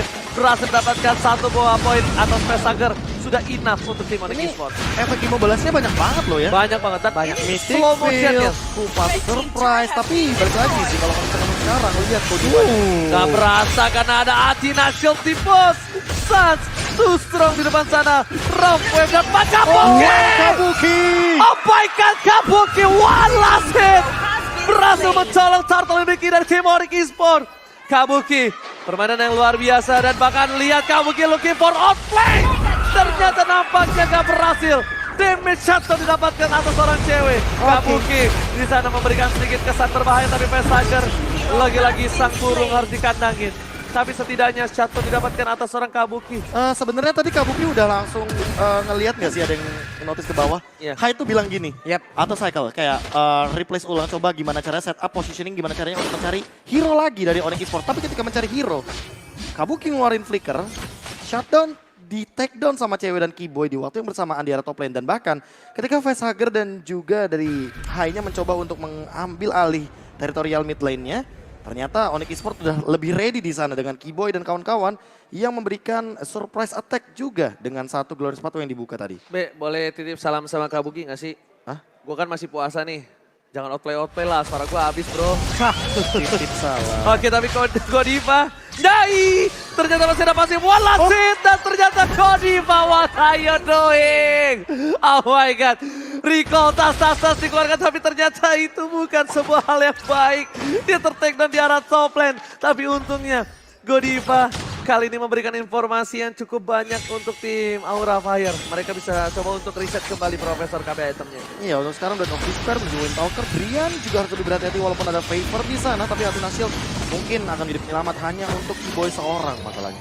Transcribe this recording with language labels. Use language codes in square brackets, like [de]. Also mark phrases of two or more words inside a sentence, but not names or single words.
[id] Berhasil mendapatkan satu buah poin atas Facehager. Sudah enough untuk tim Onyx Esports. efek immobilisnya banyak banget loh ya. Banyak banget dan Banyak. ini Mystic [en] slow motionnya. [id] Field, Kupas Surprise, tapi balik lagi sih kalau misalkan sekarang lihat Godiva. Gak berasa karena ada Athena Shield di pos. Sans [en] too strong [id] di depan sana. Rough Wave dan Kabuki. Kabuki! [en] Oh my god, [id] Kabuki [en] one last hit. [id] Berhasil mencolong turtle ini dari tim Onyx Esports. Kabuki permainan yang luar biasa dan bahkan lihat Kabuki [en] looking for outplay. [id] Ternyata nampaknya gak berhasil. Damage shutdown didapatkan atas seorang cewek. Kabuki di sana memberikan sedikit kesan berbahaya tapi Facehager lagi-lagi sang burung harus dikandangin. Tapi setidaknya shutdown didapatkan atas seorang Kabuki. Sebenarnya tadi Kabuki udah langsung ngelihat nggak sih ada yang notice ke bawah? Iya. Hai tuh bilang gini, Yap. atau cycle kayak replace ulang coba gimana caranya [en] set up positioning, [id] gimana caranya untuk mencari hero lagi dari Onyx Esports. Tapi ketika mencari hero, Kabuki ngeluarin flicker, shutdown, di [en] take down [id] sama cewek dan Keyboy di waktu yang bersamaan di area [en] top lane. [id] Dan bahkan ketika Facehager dan juga dari Hai-nya mencoba untuk mengambil alih teritorial [en] mid lane- [id] nya, ternyata Onyx Esports sudah lebih ready di sana dengan Keyboy dan kawan-kawan yang memberikan [en] surprise attack [id] juga dengan satu glory sepatu yang dibuka tadi. Be, boleh titip salam sama Kabuki gak sih? Hah? Gue kan masih puasa nih. Jangan outplay lah, suara gue habis bro. Titip salah. Oke, tapi Godiva, Dai! Ternyata masih ada pasif [en] one last hit [id] dan ternyata Godiva, [en] what are you doing? Oh my god, [id] recall tas-tas dikeluarkan tapi ternyata itu bukan sebuah hal yang baik. Dia tertake dan di arah [en] top lane, [id] tapi untungnya Godiva kali ini memberikan informasi yang cukup banyak untuk tim Aura Fire. Mereka bisa coba untuk riset kembali Profesor KB itemnya. Iya, untuk sekarang dan Officer menjualin Talker, Brian juga harus lebih berhati-hati walaupun ada favor di sana, tapi Athena Shield mungkin akan jadi penyelamat hanya untuk Boy seorang masalahnya.